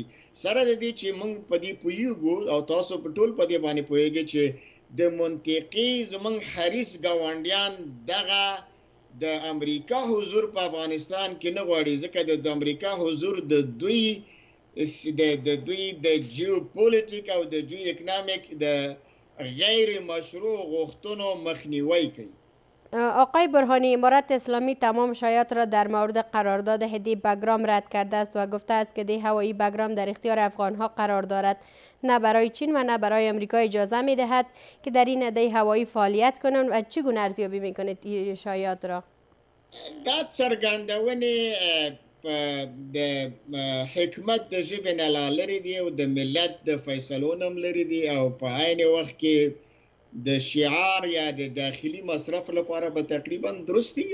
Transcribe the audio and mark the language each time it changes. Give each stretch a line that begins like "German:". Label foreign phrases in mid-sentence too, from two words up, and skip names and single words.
Pashto: سره د دې چې موږ په دې پوهیږو او تاسو په ټول په دې باندې پوهیږئ چې د منطقې زموږ حریص ګاونډیان دغه د امریکا حضور په افغانستان کې نه غواړي، ځکه د امریکا حضور د دوی د جیوپولیټیک او د جیو اکنامیک د غیر مشروع غوښتنو مخنیوی کوي.
Persian: آقای برهانی، امارت اسلامی تمام شایعات را در مورد قرارداد هدی بگرام رد کرده است و گفته است که دی هوایی بگرام در اختیار افغانها قرار دارد. نه برای چین و نه برای امریکا اجازه می دهد که در این هدی هوایی فعالیت کنند. و چگونه ارزیابی می کنید این شایعات را؟
Pashto: دا څرګندونې د حکمت د ژبې نه لرې دي او د ملت د فیصلو نه لرې دي، او په عین وخت کې د شعار یا د داخلي مصرف لپاره به تقریبا درست دي.